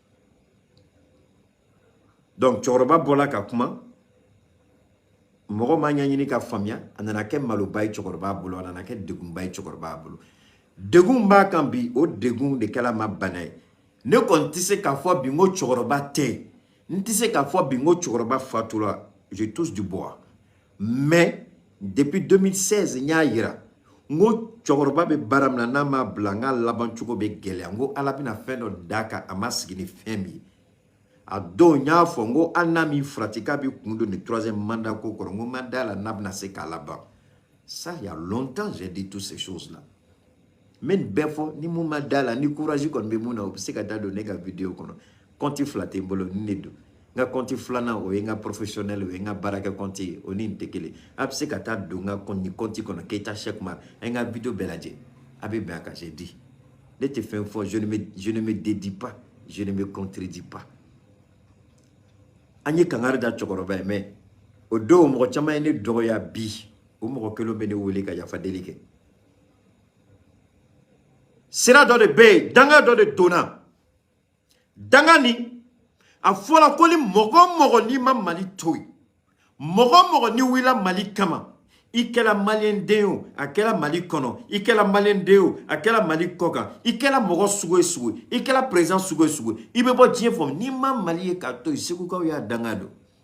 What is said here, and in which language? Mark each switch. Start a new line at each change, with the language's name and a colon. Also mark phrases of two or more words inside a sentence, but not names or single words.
Bambara: donc cɛkɔrɔba bɔla ka kuma mɔgɔ ma ɲɛɲini ka faamuya a nana kɛ maloba ye cɛkɔrɔba bolo a nana kɛ degunba ye cɛkɔrɔba bolo degun b'a kan bi o degun de kɛla ma bana ye ne kɔni tɛ se k'a fɔ bi n ko cɛkɔrɔba tɛ n tɛ se k'a fɔ bi n ko cɛkɔrɔba fatura
French: je touche du bois mais depuis 2016
Bambara: n y'a yira n ko cɛkɔrɔba bɛ baara min na n'a m'a bila n ka laban cogo bɛ gɛlɛya n ko ala bɛna fɛn dɔ d'a kan a ma sigi ni fɛn min ye a don n y'a fɔ n ko hali n'a min farati k'a bɛ kun don ni
French: troisième mandat
Bambara: ko kɔrɔ n ko n ma d'a la n'a bɛna se k'a laban
French: ça il y a longtemps j'ai dit toutes ces choses là mais
Bambara: nin bɛɛ fɔ ni mun ma d'a la ni courage kɔni bɛ mun na o bɛ se ka da don ne ka vidéo kɔnɔ compte fila tɛ n bolo nin de don n ka compte filanan o ye n ka professionnel o ye n ka baarakɛ compte ye o ni nin tɛ kelen a bɛ se ka taa don n ka nin compte kɔnɔ Keita Cheikh Oumar a ye n ka vidéo bɛɛ lajɛ a bɛ bɛn a kan
French: j'ai dit
Bambara: ne tɛ fɛn fɔ
French: je ne me dédie pas je ne me contredis pas
Bambara: an ye kangari da cɛkɔrɔba ye mais o don mɔgɔ caman ye ne dɔgɔya bi o mɔgɔ kelen bɛ ne wele ka yafa deli kɛ sira dɔ de bɛ yen danga dɔ de donna danga ni a fɔra ko ni mɔgɔ o mɔgɔ n'i ma Mali to yen mɔgɔ o mɔgɔ n'i wulila Mali kama i kɛra maliyɛn den o a kɛra Mali kɔnɔ i kɛra maliyɛn den o a kɛra Mali kɔ kan i kɛra mɔgɔ sugu ye sugu i kɛra président sugu ye sugu i bɛ bɔ diɲɛ fɔ n'i ma Mali ye k'a to yen segukaw y'a danga don